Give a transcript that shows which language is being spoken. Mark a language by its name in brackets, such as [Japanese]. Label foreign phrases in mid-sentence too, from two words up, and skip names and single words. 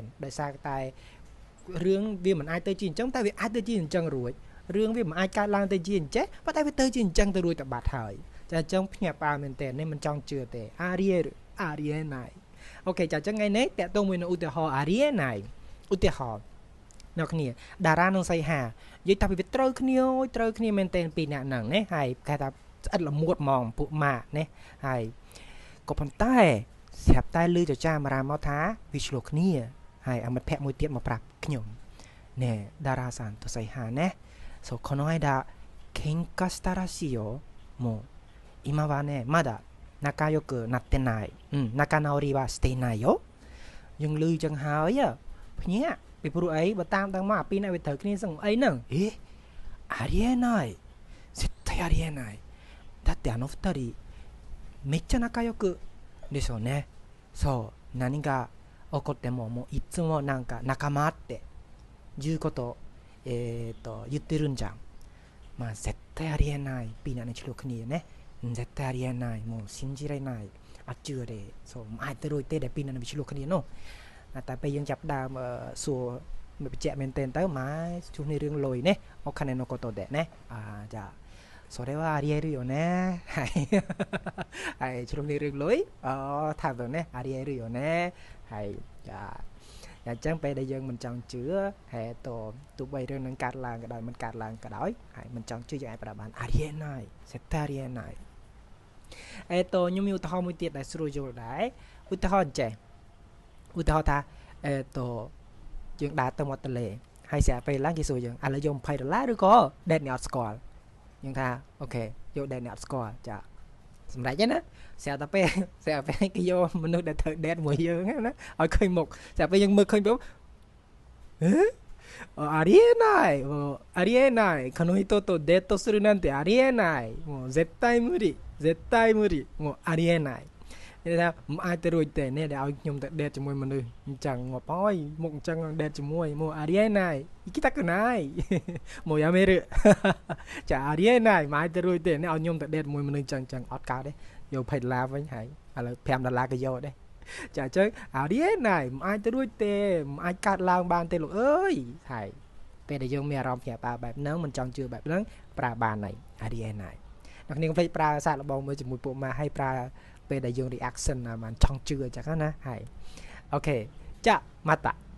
[Khmer] ដោយសារតែរឿងវាមិនអាចទៅជាអញ្ចឹងតែវាអាចទៅជាអញ្ចឹងរួចរឿងវាមិនអាចកើតឡើងទៅជាអញ្ចេះប៉ុន្តែវាទៅជាអញ្ចឹងទៅរួចទៅបាត់ហើយចាអញ្ចឹងភ្ញាក់ផ្អើលមែនតើនេះមិនចង់ជឿទេអារីឯណៃអូខេចាអញ្ចឹងថ្ងៃនេះតើតោះមួយនៅឧទាហរណ៍អារីឯណៃឧទាហរណ៍អ្នកគ្នាតារានិងសីហានិយាយថា វាត្រូវគ្នាមែនតើពីរអ្នកហ្នឹងណាហើយគេថាស្អិតល្មួតហ្មងពួកម៉ាក់ណាហើយក៏ប៉ុន្តែស្រាប់តែឮចចាមរាមកថាវាឆ្លោះគ្នាហើយអមិត្តភ័ក្ដិមួយទៀតមកប្រាប់ខ្ញុំណែតារាさんとសីហា [Japanese] ねそうこの間喧嘩したらしいよもう今はねまだ仲良くなってない仲直りはしていないよ [Khmer] យើងឮចឹងហើយភ្ញាក់ពីព្រោះអីបើ តាមដឹងមកអាពីរអ្នកវាត្រូវគ្នាសឹងអីហ្នឹង [Japanese] ありえない絶対ありえないだってあの二人めっちゃ仲良くでしょうねそう何が起こってももういつもなんか仲間っていうこと言ってるんじゃんまあ絶対ありえない [Khmer] ពីរអ្នកនេះឆ្លោះគ្នាណា [Japanese] 絶対ありえないもう信じられない [Khmer] អត់ជឿទេ [Japanese] そう [Khmer] អាចទៅរួចទេដែលពីរអ្នកនេះឆ្លោះគ្នានោះតែពេលយើងចាប់ដើមសួរមិនបញ្ជាក់មែនទេទៅម៉ែជួបនេះរឿងលុយ [Japanese] ねお金のことでねじゃあそれはありえるよね [Khmer] はいជួបនេះរឿងលុយថាទៅ [Japanese] ねありえるよね [Khmer] ហើយចាអញ្ចឹងពេលដែលយើងមិនចង់ជឿហើយទោះបីរឿងនឹងកាត់ឡើង ក៏ដោយមិនកាត់ឡើងក៏ដោយហើយមិនចង់ជឿយើងអាចប្រើបាន [Japanese] ありえない絶対ありえない [Khmer] ខ្ញុំមានឧទាហរណ៍មួយទៀតដែលស្រួលយល់ដែរឧទាហរណ៍អញ្ចេះឧទាហរណ៍ថាយើងដើរទៅមាត់ទន្លេហើយស្រាប់ពេលឡើងគេសួរយើងឥឡូវយក$20ឬក៏ដេតអ្នកអត់ស្គាល់យើងថាអូខេយកដេតអ្នកអត់ស្គាល់ចាសម្រាប់ហ្នឹងណាស្រាប់តែពេលគេយកមនុស្សដែលត្រូវដេតមួយយើងណាឲ្យឃើញមុខស្រាប់ពេលយើងមើលឃើញទៅ [Japanese] ありえないもうありえないこの人とデートするなんてありえないもう絶対無理もうありえない [Khmer] នេះថាមិនអាចទៅរួចទេនេះ ដែលឲ្យខ្ញុំទៅដេតជាមួយមនុស្សអញ្ចឹងងាប់ហើយមុខអញ្ចឹងដេតជាមួយមកអារីឯណៃ [Japanese] 行きたくないもうやめ [Khmer] るចាអារីឯណៃមិនអាចទៅរួចទេនេះឲ្យខ្ញុំទៅដេតជាមួយមនុស្សអញ្ចឹងអត់កើតទេយក$20វិញហើយឥឡូវ$5ក៏យកដែរចាអញ្ចឹងអារីឯណៃមិនអាចទៅរួចទេមិនអាចកើតឡើងបានទេលោកអើយហើយពេលដែលយើងមានអារម្មណ៍ភ្ញាក់ផ្អើលបែបហ្នឹងមិនចង់ជឿបែបហ្នឹងប្រើបានហើយអារីឯណៃអ្នកនាងភ្លេចប្រើសារលបងមួយជាមួយពួកម៉ាឲ្យប្រើពេលដែលយើង reaction មិនចង់ជឿអញ្ចឹងណាហើយអូខេចាまた